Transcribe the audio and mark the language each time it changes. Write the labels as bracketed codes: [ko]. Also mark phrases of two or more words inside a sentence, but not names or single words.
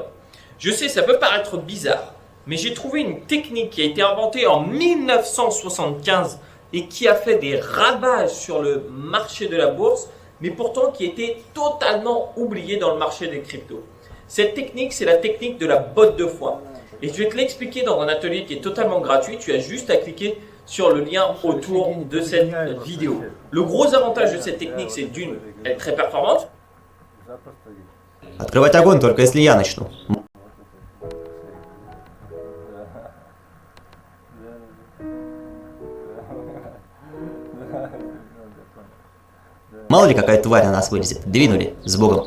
[fr] Je sais, ça peut paraître bizarre, mais j'ai trouvé une technique qui a été inventée en 1975 et qui a fait des ravages sur le marché de la bourse, mais pourtant qui était totalement oubliée dans le marché des cryptos. Cette technique, c'est la technique de la botte de foin. Et je vais te l'expliquer dans un atelier qui est totalement gratuit. Tu as juste à cliquer sur le lien autour de cette vidéo. Le gros avantage de cette technique, c'est d'une, elle est très performante. [ru] Открывать огонь только если я начну. Мало ли какая тварь на нас вылезет. Двинули. С Богом.